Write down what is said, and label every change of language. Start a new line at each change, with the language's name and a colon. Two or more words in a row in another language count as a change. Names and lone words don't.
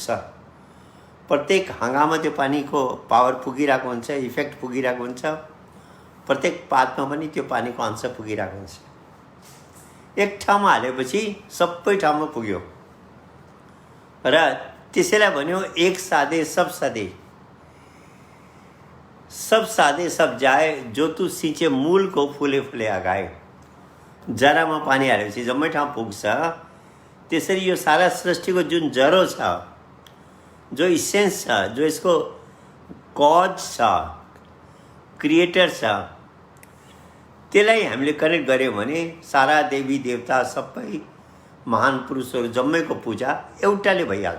Nepali: प्रत्येक हाँगामा त्यो पानीको पावर पुगिरहेको हुन्छ, इफेक्ट पुगिरहेको हुन्छ। प्रत्येक पातमा पनि त्यो पानीको अंश पुगिरहेको हुन्छ। एक ठाउँमा हालेपछि सबै ठाउँमा पुग्यो र त्यसैलाई भन्यो
Hindi: एक साधे सब सधे, सब साधे सब जाए, जो तू सिंचे मूल को फुले फुले आगाए।
Nepali: जरामा पानी हालेपछि जम्मै ठाउँ पुग्छ। त्यसरी यो सारा सृष्टिको जुन जरो छ, जो इसेन्स छ, जो यसको कज छ, क्रिएटर छ, त्यसलाई हामीले कनेक्ट गऱ्यौँ भने सारा देवी देवता सबै महान पुरुषहरू जम्मैको पूजा एउटाले भइहाल्छ।